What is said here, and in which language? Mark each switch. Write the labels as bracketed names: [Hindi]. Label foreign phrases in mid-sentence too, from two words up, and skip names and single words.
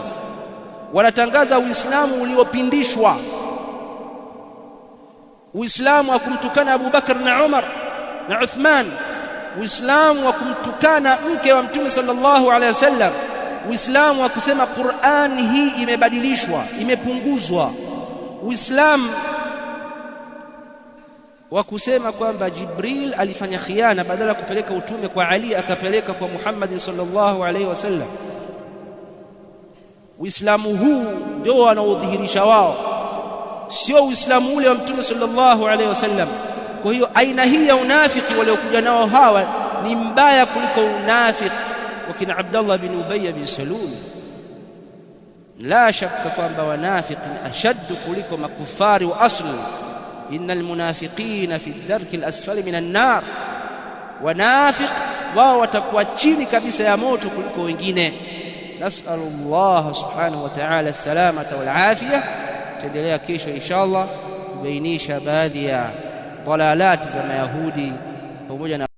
[Swahili] Wanatangaza Uislamu uliopindishwa, Uislamu wa kumtukana Abu Bakr na Umar na Uthman, Uislamu wa kumtukana mke wa Mtume [Arabic] صلى الله عليه وسلم, [Swahili] Uislamu wa kusema Qur'an hii imebadilishwa, imepunguzwa, Uislamu wa kusema kwamba Jibril alifanya khiana, badala kupeleka utume kwa Ali akapeleka kwa Muhammad [Arabic] صلى الله عليه وسلم. [Swahili] Uislamu huu ndio wanaodhihirisha wao, sio Uislamu ule wa Mtume [Arabic] صلى الله عليه وسلم. [Swahili] Kwa hiyo aina hii ya unafiki waliokuja nao hawa ni mbaya kuliko unafiki wakina Abdullah bin Ubay bin Salul. La shakka kwamba wanafiki ni ashaddu kuliko makufari wa asli. [Arabic] إن المنافقين في الدرك الأسفل من النار, [Swahili] wanafiq wao watakuwa chini kabisa ya moto kuliko wengine. [Arabic] نسأل الله سبحانه وتعالى السلامة والعافية. [Swahili] Tuendelea kesho inshallah kubainisha baadhi ya dalalati za Mayahudi pamoja na